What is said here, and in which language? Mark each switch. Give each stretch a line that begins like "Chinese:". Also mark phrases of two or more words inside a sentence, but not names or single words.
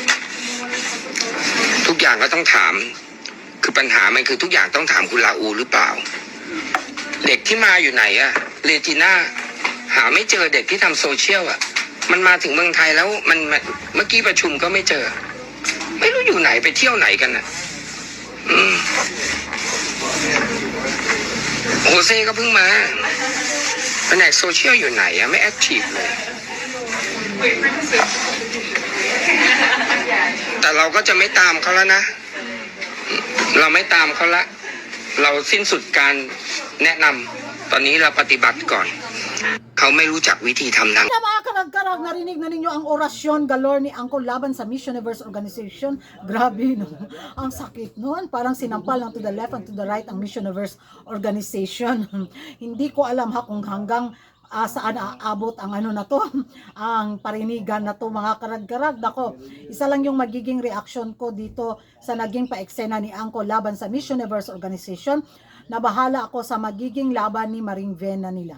Thai: ทุกอย่างก็ต้องถามคือปัญหามันคือทุกอย่างต้องถามคุณลาอูหรือเปล่าเด็กที่มาอยู่ไหนอะเรจิน่าหาไม่เจอเด็กที่ทำโซเชียลอะมันมาถึงเมืองไทยแล้วมันเมื่อกี้ประชุมก็ไม่เจอไม่รู้อยู่ไหนไปเที่ยวไหนกันอะโฮเซ่ก็เพิ่งมาแผนกโซเชียลอยู่ไหนอะไม่แอคทีฟเลย แต่เราก็จะไม่ตามเขาแล้วนะเราไม่ตามเขาละเราสิ้นสุดการแนะนำตอนนี้เราปฏิบัติก่อนเขาไม่รู้จักวิธีทำนาง
Filipino: Mga karag-karag, narinig na ninyo ang orasyon galore ni Uncle laban sa Miss Universe organization. Grabe, no? Ang sakit nun. Parang sinampal lang
English: to the left and to the right
Filipino: ang Miss Universe organization. Hindi ko alam ha kung hanggang saan aabot ang ano na to, ang parinigan na to mga karag-karag. Nako, isa lang yung magiging reaction ko dito sa naging paeksena ni Angkol laban sa Miss Universe Organization. Nabahala ako sa magiging laban ni Maring Vena nila.